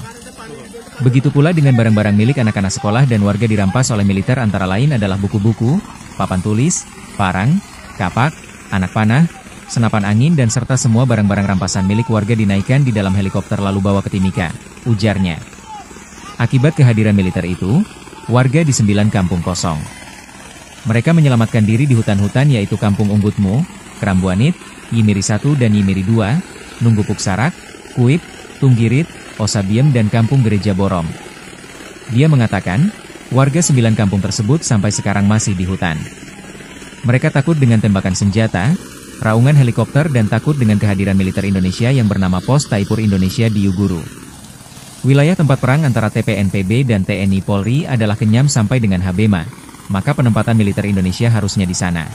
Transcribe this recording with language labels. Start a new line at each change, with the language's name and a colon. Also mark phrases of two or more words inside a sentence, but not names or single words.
Indonesian: Begitu pula dengan barang-barang milik anak-anak sekolah dan warga dirampas oleh militer antara lain adalah buku-buku, papan tulis, parang, kapak, anak panah, senapan angin dan serta semua barang-barang rampasan milik warga dinaikkan di dalam helikopter lalu bawa ke Timika, ujarnya. Akibat kehadiran militer itu, warga di 9 kampung kosong. Mereka menyelamatkan diri di hutan-hutan yaitu Kampung Unggutmu, Kerambuanit, Yimiri 1 dan Yimiri 2, Nunggupuk Sarak, Kuip, Tunggirit, Osabiem dan Kampung Gereja Borom. Dia mengatakan, warga 9 kampung tersebut sampai sekarang masih di hutan. Mereka takut dengan tembakan senjata, raungan helikopter dan takut dengan kehadiran militer Indonesia yang bernama Pos Taipur Indonesia di Yuguru. Wilayah tempat perang antara TPNPB dan TNI Polri adalah Kenyam sampai dengan Habema, maka penempatan militer Indonesia harusnya di sana.